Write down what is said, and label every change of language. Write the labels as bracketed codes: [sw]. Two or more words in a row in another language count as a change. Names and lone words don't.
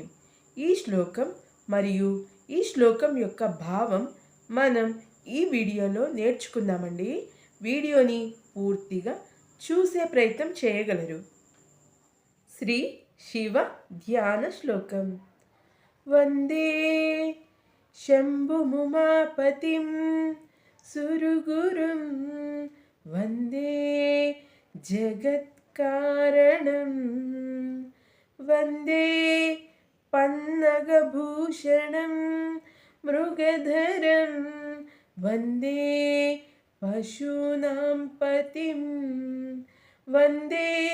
[te] ఈ శ్లోకం మరియు ఈ శ్లోకం యొక్క భావం మనం ఈ వీడియోలో నేర్చుకుందామండి. వీడియోని పూర్తిగా చూసే ప్రయత్నం చేయగలరు. శ్రీ శివ ధ్యాన శ్లోకం. [sa] వందే शम्भुमुमापतिं सुरगुरुं वन्दे जगत्कारणं वन्दे पन्नगभूषणं मृगधरं वन्दे पशूनां पतिं वन्दे